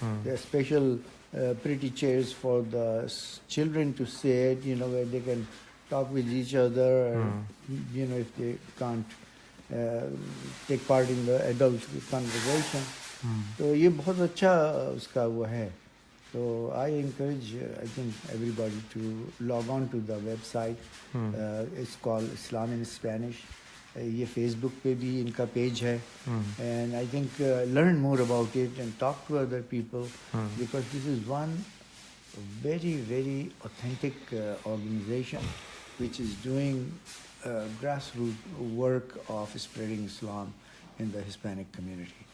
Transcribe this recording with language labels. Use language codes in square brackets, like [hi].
[en] There are special pretty chairs for the children to sit, where they can talk with each other, and, if they can't take part in the adult conversation. [hi] So ये बहुत अच्छा उसका वो है. [en] So I encourage, I think, everybody to log on to the website. It's called Islam in Spanish. [hi] ये Facebook पे भी इनका पेज है. [en] And I think learn more about it and talk to other people, because this is one very, very authentic organization which is doing grassroots work of spreading Islam in the Hispanic community.